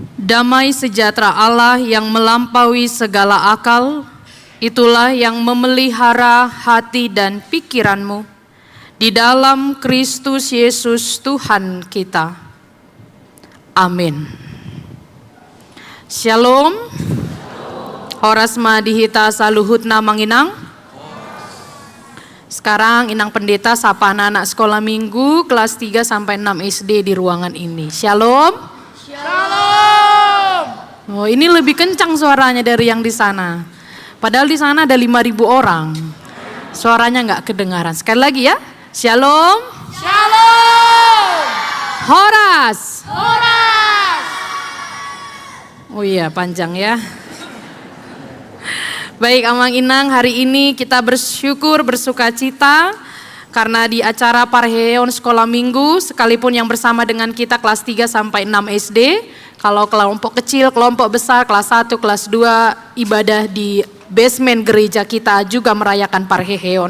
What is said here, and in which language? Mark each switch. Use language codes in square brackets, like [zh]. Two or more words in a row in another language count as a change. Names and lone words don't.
[id] Damai sejahtera Allah yang melampaui segala akal, itulah yang memelihara hati dan pikiranmu di dalam Kristus Yesus Tuhan kita. Amin. Shalom. [bbc] Horas madihita saluhutna manginang. [id] Sekarang Inang Pendeta sapa anak-anak sekolah minggu kelas 3 sampai 6 SD di ruangan ini. Shalom. Shalom. Oh, ini lebih kencang suaranya dari yang di sana. Padahal di sana ada 5.000 orang. Suaranya nggak kedengaran. Sekali lagi ya. Shalom. Shalom. Horas. Horas. Oh iya, panjang ya. Baik Amang Inang, hari ini kita bersyukur, bersuka cita karena di acara Parheon Sekolah Minggu, sekalipun yang bersama dengan kita kelas 3 sampai 6 SD, kalau kelompok kecil, kelompok besar, kelas 1, kelas 2, ibadah di basement gereja kita juga merayakan Parheon.